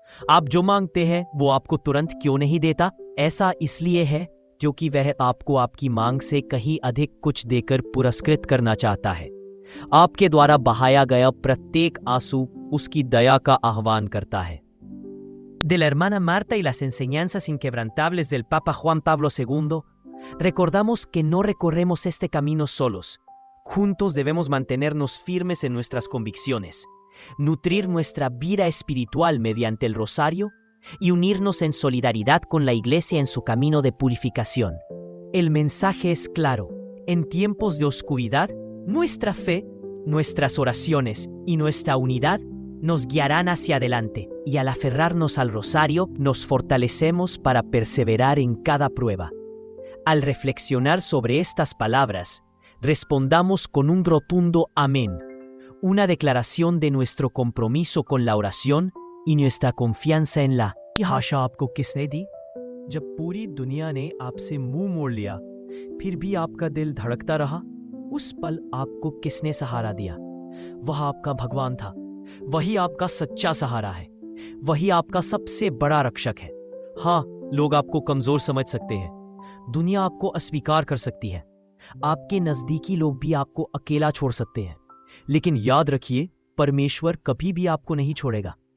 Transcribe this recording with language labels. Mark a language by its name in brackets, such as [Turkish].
[Hindi] आप जो मांगते हैं वो आपको तुरंत क्यों नहीं देता? ऐसा इसलिए है क्योंकि वह आपको आपकी मांग से कहीं अधिक कुछ देकर पुरस्कृत करना चाहता है। आपके द्वारा बहाया गया प्रत्येक आंसू उसकी दया का आह्वान करता है। [Spanish] De la hermana Marta y las enseñanzas inquebrantables del Papa Juan Pablo II, recordamos que no recorremos este camino solos. Juntos debemos mantenernos firmes en nuestras convicciones, nutrir nuestra vida espiritual mediante el rosario y unirnos en solidaridad con la Iglesia en su camino de purificación. El mensaje es claro. En tiempos de oscuridad, nuestra fe, nuestras oraciones y nuestra unidad nos guiarán hacia adelante, y al aferrarnos al rosario nos fortalecemos para perseverar en cada prueba. Al reflexionar sobre estas palabras, respondamos con un rotundo amén, una declaración de nuestro compromiso con la oración y nuestra confianza en la [Hindi] आशा आपको किसने दी? जब पूरी दुनिया ने आपसे मुंह मोड़ लिया, फिर भी आपका दिल धड़कता रहा, उस पल आपको किसने सहारा दिया? वह आपका भगवान था। वही आपका सच्चा सहारा है। वही आपका सबसे बड़ा रक्षक है। हाँ, लोग आपको कमजोर समझ सकते हैं, दुनिया आपको अस्वीकार कर सकती है, आपके नजदीकी लोग भी आपको अकेला छोड़ सकते हैं, लेकिन याद रखिए, परमेश्वर कभी भी आपको नहीं छोड़ेगा।